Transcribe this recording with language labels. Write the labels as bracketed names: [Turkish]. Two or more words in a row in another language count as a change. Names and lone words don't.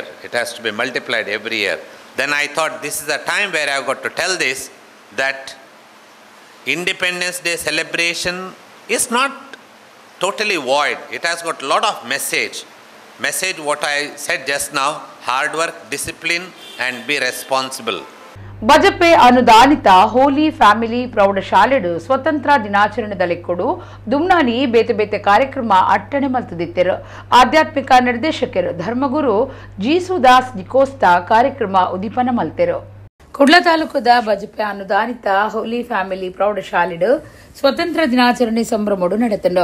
[English] It has to be multiplied every year. Then I thought this is the time where I have got to tell this, that Independence Day celebration is not totally void. It has got a lot of message. Message what I said just now, hard work, discipline and be responsible. [Tulu] ಬಜಪೆ ಅನುದಾನಿತ ಹೋಲಿ ಫ್ಯಾಮಿಲಿ ಪ್ರೌಢಶಾಲೆಡು ಸ್ವತಂತ್ರ ದಿನಾಚರಣೆದಲೆಕ್ಕುಡು ದುಮ್ನಾನಿ ಬೇತೆ ಬೇತೆ ಕಾರ್ಯಕ್ರಮ ಅಟ್ಟಣೆ ಮಲ್ತದಿತ್ತೆರು. ಆಧ್ಯಾತ್ಮಿಕ ನಿರ್ದೇಶಕರು ಧರ್ಮಗುರು ಜೀಸುದಾಸ್ ಡಿಕೋಸ್ತಾ ಕಾರ್ಯಕ್ರಮ ಉದೀಪನ ಮಲ್ತೆರು. ಕುಡ್ಲ ತಾಲೂಕದ ಬಜಪೆ ಅನುದಾನಿತ ಹೋಲಿ ಫ್ಯಾಮಿಲಿ ಪ್ರೌಢಶಾಲೆಡು ಸ್ವತಂತ್ರ ದಿನಾಚರಣೆ ಸಂಭ್ರಮಡು ನಡೆತಂಡು.